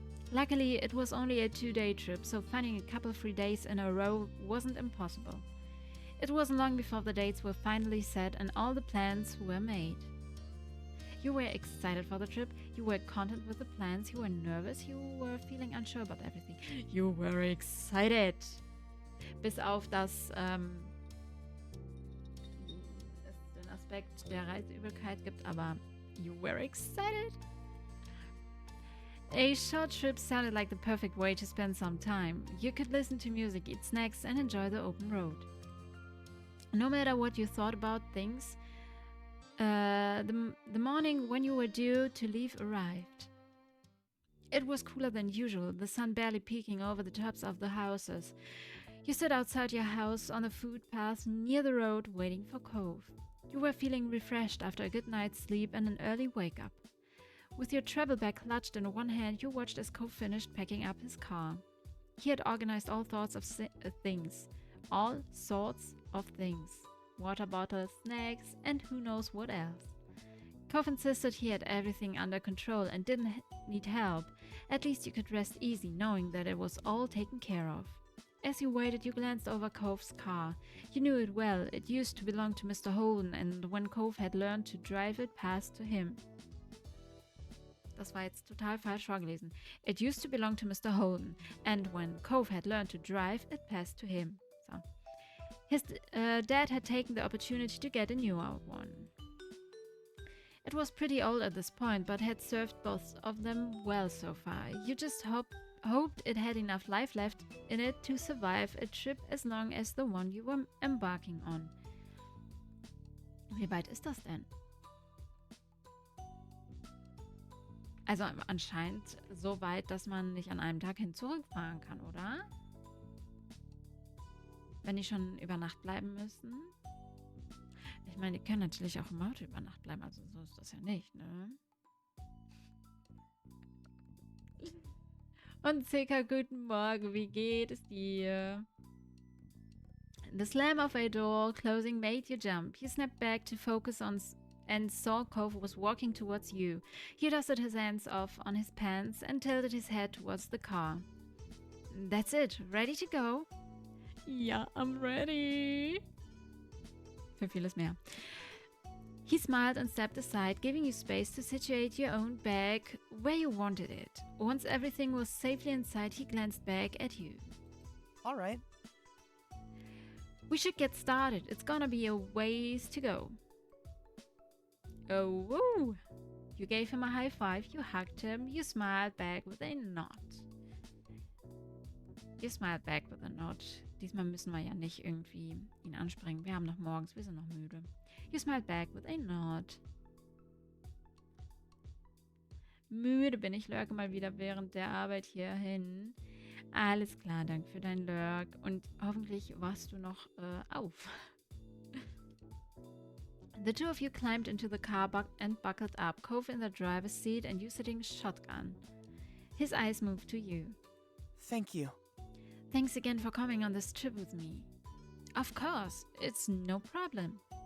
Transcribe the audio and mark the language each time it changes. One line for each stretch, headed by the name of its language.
English: Luckily, it was only a 2-day trip, so finding a couple free days in a row wasn't impossible. It wasn't long before the dates were finally set and all the plans were made. You were excited for the trip, you were content with the plans, you were nervous, you were feeling unsure about everything. You were excited!
German: Bis auf das es den Aspekt der Reiseübelkeit gibt, aber
English: you were excited! A short trip sounded like the perfect way to spend some time. You could listen to music, eat snacks, and enjoy the open road. No matter what you thought about things, the morning when you were due to leave arrived. It was cooler than usual, the sun barely peeking over the tops of the houses. You stood outside your house on a footpath near the road waiting for Cove. You were feeling refreshed after a good night's sleep and an early wake-up. With your travel bag clutched in one hand, you watched as Cove finished packing up his car. He had organized all sorts of things. All sorts of things. Water bottles, snacks, and who knows what else. Cove insisted he had everything under control and didn't need help. At least you could rest easy knowing that it was all taken care of. As you waited, you glanced over Cove's car. You knew it well. It used to belong to Mr. Holden, and when Cove had learned to drive, it passed to him.
German: Das war jetzt total falsch vorgelesen.
English: It used to belong to Mr. Holden, and when Cove had learned to drive, it passed to him. So. His dad had taken the opportunity to get a newer one. It was pretty old at this point, but had served both of them well so far. You just hoped it had enough life left in it to survive a trip as long as the one you were embarking on.
German: Wie weit ist das denn? Also anscheinend so weit, dass man nicht an einem Tag hin zurückfahren kann, oder? wenn die schon über Nacht bleiben müssen. Ich meine, die können natürlich auch im Auto über Nacht bleiben, also so ist das ja nicht, ne? Und Zeka, guten Morgen, wie geht es dir?
English: The slam of a door closing made you jump. You snapped back to focus on and saw Cove was walking towards you. He dusted his hands off on his pants and tilted his head towards the car. That's it. Ready to go? Ja, I'm ready.
German: Für vieles mehr.
English: He smiled and stepped aside, giving you space to situate your own bag where you wanted it. Once everything was safely inside, he glanced back at you. All right. We should get started. It's gonna be a ways to go. Oh, woo! You gave him a high five, you hugged him, you smiled back with a nod. You smiled back with a nod.
German: Diesmal müssen wir ja nicht irgendwie ihn anspringen. Wir haben noch morgens, wir sind noch müde. You smiled back with a nod. Müde bin ich, lurke mal wieder während der Arbeit hier hin. Alles klar, danke für dein Lurk. Und hoffentlich wachst du noch auf.
English: The two of you climbed into the car and buckled up, Cove in the driver's seat and you sitting shotgun. His eyes moved to you. Thank you. Thanks again for coming on this trip with me. Of course, it's no problem.